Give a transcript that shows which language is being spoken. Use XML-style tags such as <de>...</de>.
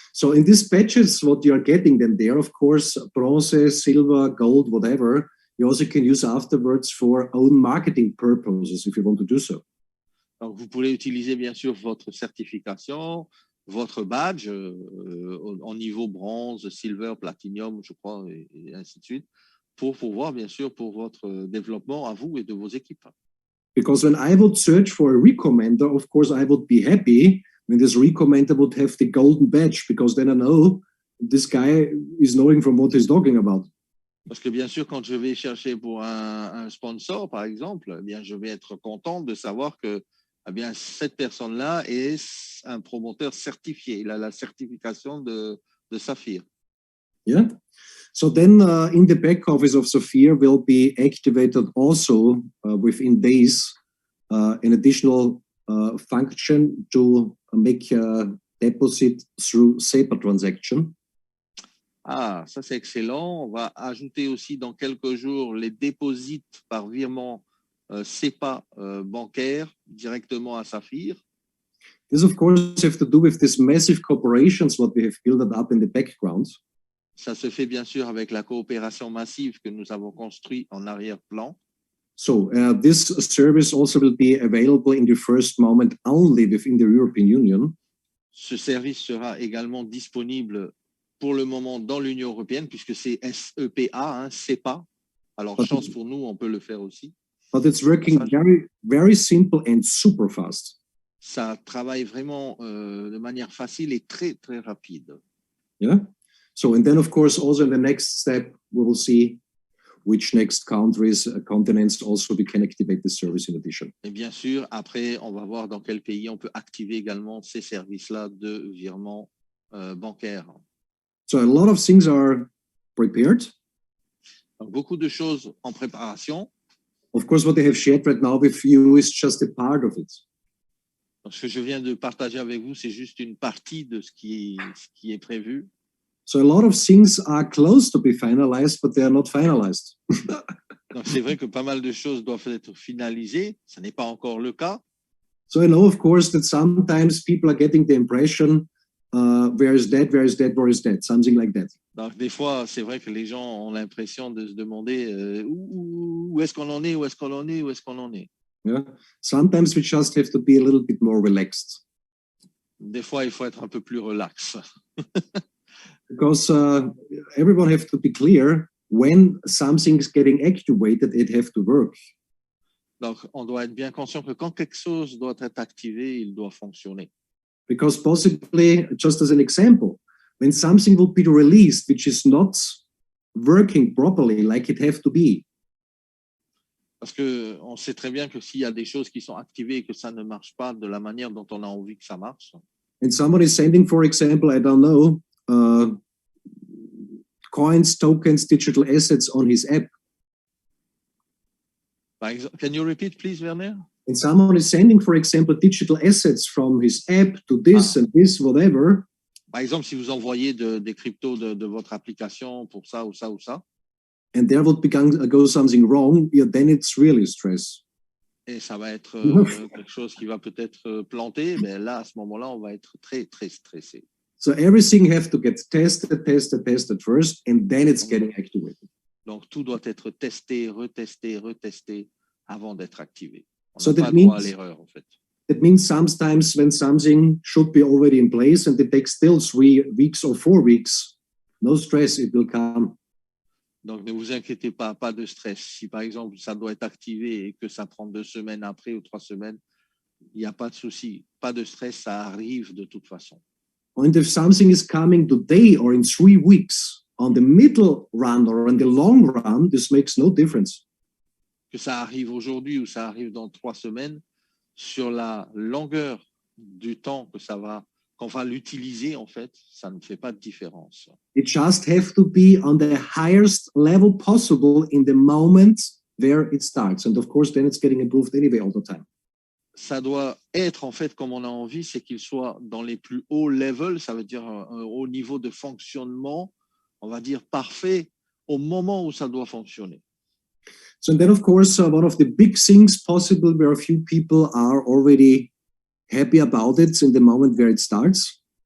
<en>So in these badges, what you are getting then there, of course, bronze, silver, gold, whatever, you also can use afterwards for own marketing purposes if you want to do so.</en> <fr>Donc, vous pouvez utiliser bien sûr votre certification, votre badge en niveau bronze, silver, platinum, je crois, et ainsi de suite, pour pouvoir bien sûr pour votre développement à vous et de vos équipes.</fr> <en>Because when I would search for a recommender, of course, I would be happy when this recommender would have the golden badge, because then I know this guy is knowing from what he's talking about.</en> <fr>Parce que bien sûr, quand je vais chercher pour un sponsor, par exemple, eh bien, je vais être content de savoir que eh bien, cette personne-là est un promoteur certifié. Il a la certification de Saphir.</fr> <en>Yeah. So then in the back office of Saphir will be activated also within days an additional function to make a deposit through SEPA transaction.</en> <fr>Ah, ça c'est excellent. On va ajouter aussi dans quelques jours les déposits par virement SEPA bancaire directement à Saphir.</fr> <en>This of course have to do with these massive corporations what we have built up in the background.</en> <fr>Ça se fait bien sûr avec la coopération massive que nous avons construite en arrière-plan.</fr> <en>So this service also will be available in the first moment only within the European Union.</en> <fr>Ce service sera également disponible pour le moment dans l'Union européenne, puisque c'est SEPA, SEPA. Alors, chance pour nous, on peut le faire aussi.</fr> <en>But it's working very, very simple and super fast.</en> <fr>Ça travaille vraiment de manière facile et très, très rapide.</fr> <en>Yeah. So, and then, of course, also in the next step, we will see which next countries, continents also we can activate the service in addition.</en> <fr>Et bien sûr, après, on va voir dans quel pays on peut activer également ces services-là de virement bancaire.</fr> <en>So a lot of things are prepared.</en> <fr>Donc, beaucoup de choses en préparation.</fr> <en>Of course, what they have shared right now with you is just a part of it.</en> <fr>Donc, ce que je viens de partager avec vous, c'est juste une partie de ce qui est prévu.</fr> <en>So a lot of things are close to be finalized, but they are not finalized.</en> <fr>Donc, c'est vrai que pas mal de choses doivent être finalisées. Ce n'est pas encore le cas.</fr> <en>So I know, of course, that sometimes people are getting the impression, where is that, where is that, where is that, something like that.</en> <fr>Donc, des fois, c'est vrai que les gens ont l'impression de se demander où est-ce qu'on en est, où est-ce qu'on en est, où est-ce qu'on en est.</fr> <en>Yeah. Sometimes we just have to be a little bit more relaxed.</en> <fr>Des fois, il faut être un peu plus relax.</fr> <en>Because everyone have to be clear when something's getting activated, it have to work.</en> <fr>Donc, on doit être bien conscient que quand quelque chose doit être activé, il doit fonctionner.</fr> <en>Because possibly, just as an example, when something will be released which is not working properly like it have to be.</en> <fr>Parce que on sait très bien que s'il y a des choses qui sont activées et que ça ne marche pas de la manière dont on a envie que ça marche.</fr> <en>And someone is sending, for example, I don't know, coins, tokens, digital assets on his app. Can you repeat, please, Werner? And someone is sending, for example, digital assets from his app to this and this, whatever.</en> <fr>Par exemple, si vous envoyez des cryptos de votre application pour ça ou ça ou ça.</fr> <en>And there would go something wrong, yeah, then it's really stress.</en> <fr>Et ça va être quelque chose qui va peut-être planter, mais là, à ce moment-là, on va être très, très stressé.</fr> <en>So everything have to get tested first, and then it's getting activated.</en> <fr>Donc, tout doit être testé, retesté avant d'être activé. On</fr> <en>So</en> <fr>n'a pas</fr> <en>that</en> <fr>droit à</fr> <en>means,</en> <fr>l'erreur, en fait.</fr> <en>that means sometimes when something should be already in place and it takes still 3 weeks or 4 weeks, no stress, it will come.</en> <fr>Donc, ne vous inquiétez pas, pas de stress. Si, par exemple, ça doit être activé et que ça prend 2 semaines après ou 3 semaines, il n'y a pas de souci. Pas de stress, ça arrive de toute façon.</fr> <en>And if something is coming today or in 3 weeks, on the middle run or on the long run, this makes no difference.</en> <fr>Que ça arrive aujourd'hui ou ça arrive dans 3 semaines, sur la longueur du temps que ça va qu'on va l'utiliser, en fait, ça ne fait pas de différence.</fr> <en>It just have to be on the highest level possible in the moment where it starts. And of course, then it's getting improved anyway all the time.</en> <fr>Ça doit être, en fait, comme on a envie, c'est qu'il soit dans les plus hauts levels, ça veut dire un haut niveau de fonctionnement, on va dire parfait, au moment où ça doit fonctionner.</fr> <en>So then, of course, one of the big things possible where a few people are already happy about it in the moment where it starts.</en>